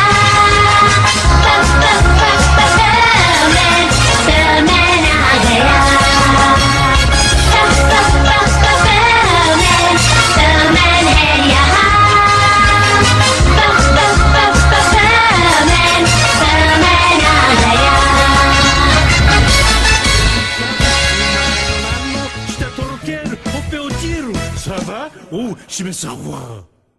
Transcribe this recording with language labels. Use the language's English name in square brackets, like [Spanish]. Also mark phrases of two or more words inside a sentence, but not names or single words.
[Hindi] सुपरमैन आ गया। सुपरमैन है यहाँ। सुपरमैन आ गया। [Japanese] 舌とろけるほっぺ落ちるサバおうしめさんは